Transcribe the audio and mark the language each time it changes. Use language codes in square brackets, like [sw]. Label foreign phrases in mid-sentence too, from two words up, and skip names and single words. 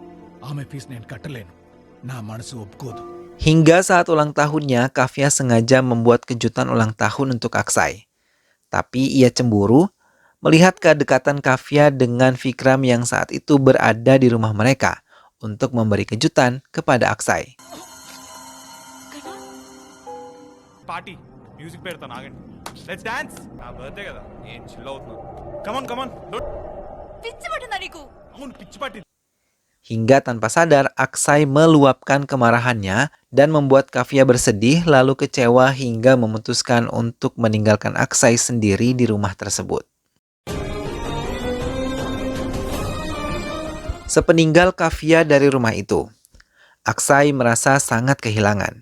[id] Hingga saat ulang tahunnya, Kafia sengaja membuat kejutan ulang tahun untuk Aksai. Tapi ia cemburu melihat kedekatan Kafia dengan Vikram yang saat itu berada di rumah mereka untuk memberi kejutan kepada Aksai. [en] party music [te] పెడతాను ఆగండి [en] let's dance [te] నా బర్త్డే కదా ఏం చిల్ అవుతున్నాను [en] come on come on [te] పిచ్చి పట్టిందా నీకు? అవును పిచ్చి పట్టింది [id] Hingga tanpa sadar, Aksai meluapkan kemarahannya dan membuat Kafia bersedih lalu kecewa hingga memutuskan untuk meninggalkan Aksai sendiri di rumah tersebut. Sepeninggal Kafia dari rumah itu, Aksai merasa sangat kehilangan.